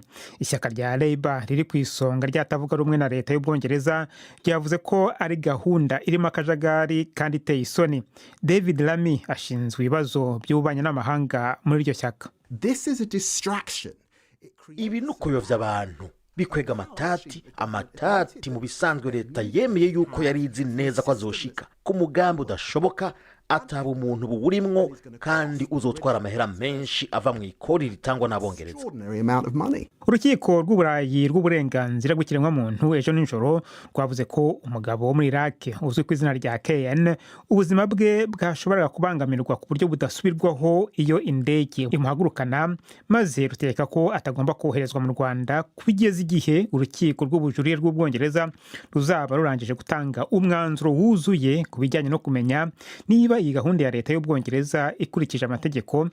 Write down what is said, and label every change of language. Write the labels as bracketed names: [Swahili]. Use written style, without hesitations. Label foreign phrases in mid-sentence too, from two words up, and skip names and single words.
[Kinyarwanda] Ishyaka rya Labour riri ku isonga ryatavuga rumwe na leta y'Ubwongereza ryavuze ko ari gahunda irimo akajagari kandi iteye isoni. David Lammy ashinzwe ibibazo by'ububanyi n'amahanga muri iryo shyaka. [Rundi] Ibi ni ukuyobya abantu bikwega amatati mu bisanzwe leta yemeye yuko yari izi neza ko azoshika ku mugambi udashoboka ataba umuntu buwurimwo kandi uzotwara amahera menshi ava mu ikori ritangwa n'Abongereza. [Kinyarwanda] Urukiko rw'Uburayi rw'uburenganzira bw'ikiremwamuntu ejo nijoro rwavuze ko umugabo wo muri Iraq uzwi ku izina rya KN ubuzima bwe bwashoboraga kubangamirwa ku buryo budasubirwaho iyo indege imuhagurukana, maze rutegeka ko atagomba koherezwa mu Rwanda kugeza igihe urukiko rw'ubujurire rw'Ubwongereza ruzaba rurangije gutanga umwanzuro wuzuye ku bijyanye no kumenya niba iyi gahunda ya leta y'Ubwongereza ikurikije amategeko.